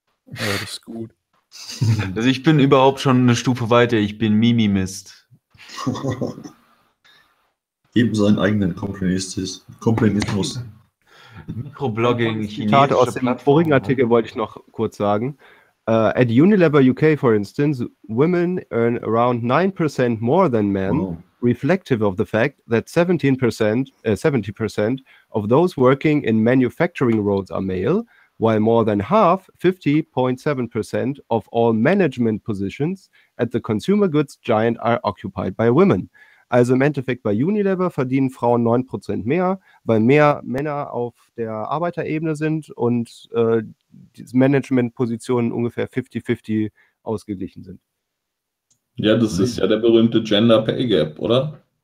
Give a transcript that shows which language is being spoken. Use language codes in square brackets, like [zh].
[de] Ja, das ist gut. Also ich bin überhaupt schon eine Stufe weiter, ich bin Mimimist. Eben seinen eigenen Complainismus. Microblogging, Zitat aus dem vorigen Artikel wollte ich noch kurz sagen. [en] At Unilever UK, for instance, women earn around 9% more than men, wow, reflective of the fact that 70% of those working in manufacturing roles are male, while more than half, 50.7% of all management positions at the consumer goods giant are occupied by women. [de] Also im Endeffekt bei Unilever verdienen Frauen 9% mehr, weil mehr Männer auf der Arbeiterebene sind und die Managementpositionen ungefähr 50-50 ausgeglichen sind. Ja, das ist ja der berühmte Gender Pay Gap, oder?